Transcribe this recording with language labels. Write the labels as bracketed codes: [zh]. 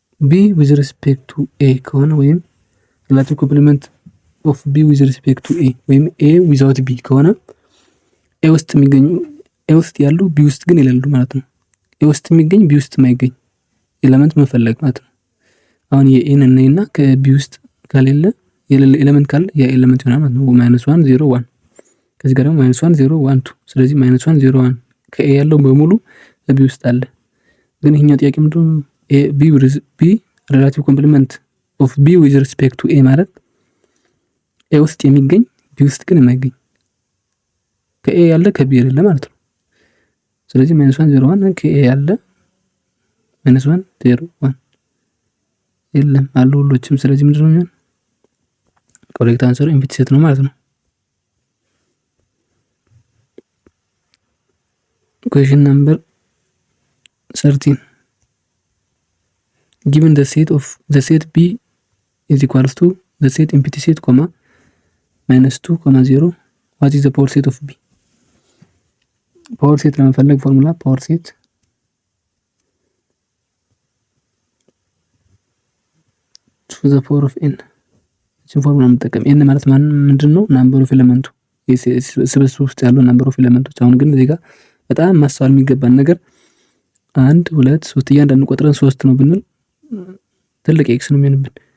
[en] B with respect to A [am] ከሆነ ወይም [en] relative complement of B with respect to A [am] ወይም [en] A without B [am] ከሆነ A ውስጥ የሚገኙ A ውስጥ ያሉ B ውስጥ ግን የሌሉ ማለት ነው። A ውስጥ የሚገኝ B ውስጥ የማይገኝ ኤሌመንት መፈለግ ማለት ነው። አሁን የኤን እና ከቢ ውስጥ ከሌለ የሌለ ኤሌመንት ካለ ያ ኤሌመንት ይሆናል ማለት ነው። -1 0 1 ከዚህ ጋር ደግሞ -1 0 1 2 ስለዚህ -1 0 1 ከኤ ያለው በሙሉ በቢ ውስጥ አለ። ግን ይሄኛው ጥያቄ ምንድነው? [en] B relative complement of B with respect to A [am] ማለት ኤ ውስጥ የሚገኝ ቢ ውስጥ ግን የማይገኝ ከኤ ያለ ከቢ የሌለ ማለት ነው። ስለዚህ -1 0 1 ከኤ ያለ -1 0 1 የለም አሉ ሁሎችም። ስለዚህ ምንድነው የሚሆነው? ኮሬክት አንሰሩ ኢምፕቲ ሴት ነው ማለት ነው። [en] Question number 13. Given the set B is equals to the set empty set comma -2 0 what is the power set of B? [am] ፓወር ሴት ለመፈለግ ፎርሙላ ፓወር ሴት [en] to the power of n [am] እቺን ፎርሙላ እንጠቀም። n ማለት ምንድነው? ናምበር ኦፍ ኤሌመንቱ ስብስብ ውስጥ ያለው ናምበር ኦፍ ኤሌመንቶች። አሁን ግን እዚህ ጋር በጣም ማስተዋል የሚገባን ነገር 1 2 3 እያንዳንዱ ቆጥረን 3 ነው ብንል ትልቅ ኤክስ ነው የሚሆንብን።